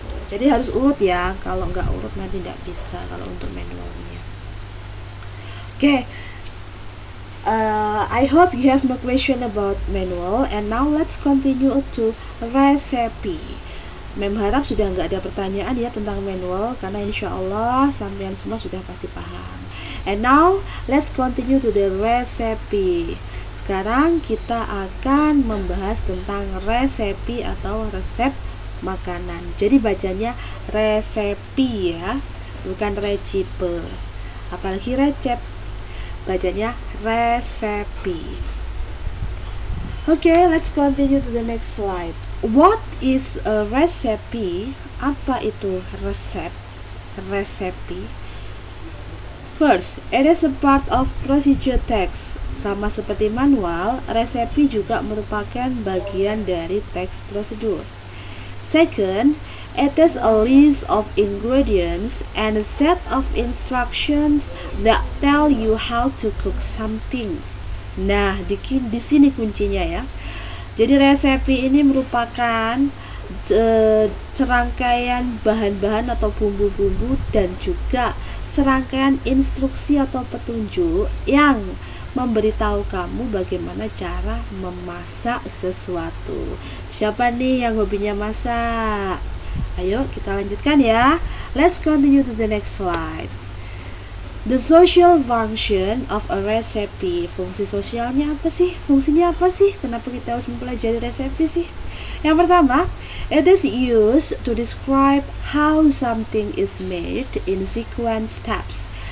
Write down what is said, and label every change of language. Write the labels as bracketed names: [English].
[Indonesian] Jadi harus urut ya, kalau nggak urut nanti tidak bisa kalau untuk manualnya. [English] Okay, I hope you have no question about manual. And now let's continue to recipe. [Indonesian] Mem harap sudah nggak ada pertanyaan ya tentang manual, karena insya Allah sampean semua sudah pasti paham. [English] And now let's continue to the recipe. [Indonesian] Sekarang kita akan membahas tentang recipe atau resep makanan. Jadi bacanya resepi ya, bukan recipe. Apalagi recep, bacanya resepi. [English] Okay, let's continue to the next slide. What is a recipe? [Indonesian] Apa itu resep? Resepi. [English] First, it is a part of procedure text. [Indonesian] Sama seperti manual, resepi juga merupakan bagian dari teks prosedur. [English] Second, it is a list of ingredients and a set of instructions that tell you how to cook something. [Indonesian] Nah, di sini kuncinya ya. Jadi resepi ini merupakan serangkaian bahan-bahan atau bumbu-bumbu dan juga serangkaian instruksi atau petunjuk yang memberitahu kamu bagaimana cara memasak sesuatu. Siapa nih yang hobinya masak? Ayo kita lanjutkan ya. [English] Let's continue to the next slide. The social function of a recipe. [Indonesian] Fungsi sosialnya apa sih? Fungsinya apa sih? Kenapa kita harus mempelajari resepi sih? Yang pertama, [English] it is used to describe how something is made in sequence steps.